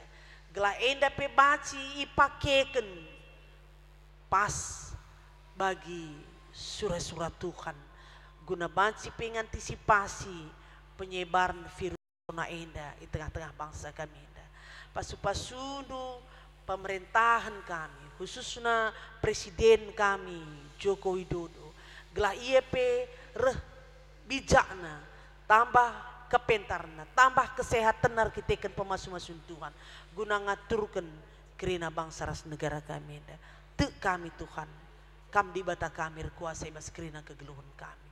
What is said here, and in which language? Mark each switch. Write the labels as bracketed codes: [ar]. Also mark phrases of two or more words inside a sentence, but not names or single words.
[btx] Gela enda pe baci ipakeken pas bagi surat-surat Tuhan. [id] Guna baci pengantisipasi penyebaran virus corona enda di tengah-tengah bangsa kami enda. [btx] Pasu-pasundu pemerintahan kami, [id] khususnya presiden kami Joko Widodo, [btx] gelah ia pe reh bijakna, tambah kepentarna, tambah kesehatan arkiteken pemasu-masun Tuhan, guna ngaturkan kerina bangsa ras negara kami enda. Te kami Tuhan, kam di bata kami kuasa ibas kerina kegeluhan kami.